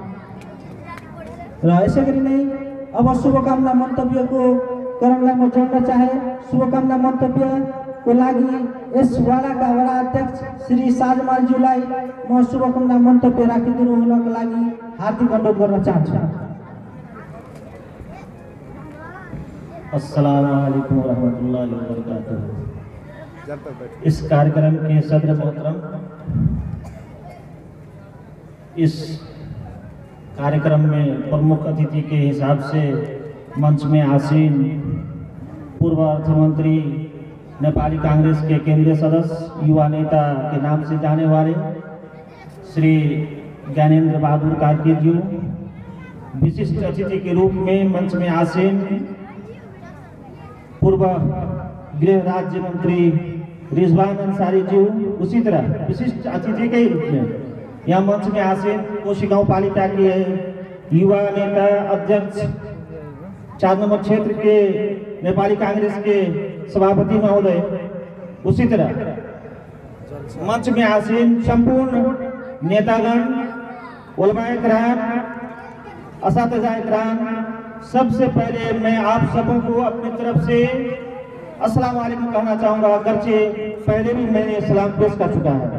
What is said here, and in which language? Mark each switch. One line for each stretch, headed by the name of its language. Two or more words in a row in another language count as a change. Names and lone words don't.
Nepali: र यसैगरी नै अब शुभकामना मन्तव्यको क्रमलाई म जोड्न चाहे। शुभकामना मन्तव्यको लागि यस वाडाका वडा अध्यक्ष श्री साजमालज्यूलाई म शुभकामना मन्तव्य राखिदिनु हुनको लागि हार्दिक अनुरोध गर्न चाहन्छु।
Arabic: السلام عليكم رحمة الله و بركاته.
Hindi: इस कार्यक्रम के सदर मोहतरम, इस कार्यक्रम में प्रमुख अतिथि के हिसाब से मंच में आसीन पूर्व अर्थमंत्री नेपाली कांग्रेस के केंद्रीय सदस्य युवा नेता के नाम से जाने वाले श्री ज्ञानेन्द्र बहादुर कार्कीज्यू, विशिष्ट अतिथि के रूप में मंच में आसीन पूर्व गृह राज्य मंत्री रिजवान अंसारी जी, उसी तरह विशिष्ट अतिथि के रूप में यहाँ मंच में आसीन कोशी गाउँपालिका के युवा नेता अध्यक्ष 4 नंबर क्षेत्र के नेपाली कांग्रेस के सभापति महोदय, उसी तरह मंच में आसीन संपूर्ण नेतागण, उलमाए किराम, असातिज़ाए किराम, सबसे पहले मैं आप सबों को अपनी तरफ से
Arabic: السلام عليكم
Hindi: कहना चाहूँगा, अगरचे पहले भी मैंने सलाम पेश कर चुका है।